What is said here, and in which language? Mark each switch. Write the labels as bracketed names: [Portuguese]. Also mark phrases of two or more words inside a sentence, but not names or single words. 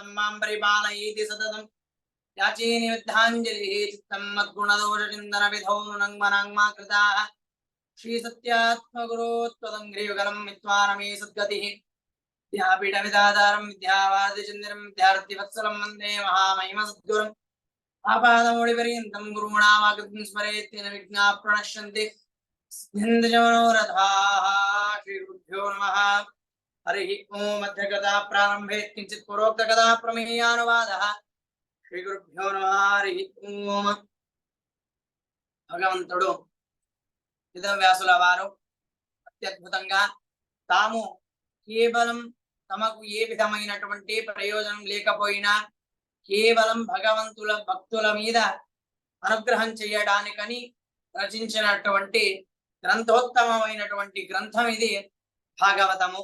[Sanskrit] मां परिपालयेति सततं याचे निमिद्धाञ्जलिः चित्तं मद्गुणदोषचिन्तनविधौ नुनङ्मनाङ्मा कृताः श्रीसत्यात्मगुरो त्वदङ्घ्रियुगलं विद्वानमे सद्गतिः विद्यापीठविदातारं विद्यावादिचन्द्रं विद्यार्थिवत्सलं वन्दे महामहिमसद्गुरुम् आपादमौलिपर्यन्तं गुरूणामाकृतिं स्मरेत्तेन विघ्नाः प्रणश्यन्ति सिद्ध्यन्तिजमनोरथाः। श्रीगुरुभ्यो नमः। हरिः ओम्। अध्यगता प्रारम्भे किञ्चित् पूर्वोक्तकथा प्रमेयानुवादः। श्रीगुरुभ्यो नमः। हरिः ओम्। [Telugu] भगवन्तुडु వేదవ్యాసుల వారు అత్యద్భుతంగా తాము కేవలం తమకు ఏ విధమైనటువంటి ప్రయోజనం లేకపోయినా కేవలం భగవంతుల భక్తుల మీద అనుగ్రహం చేయడానికని రచించినటువంటి గ్రంథోత్తమమైనటువంటి గ్రంథం ఇది భాగవతము.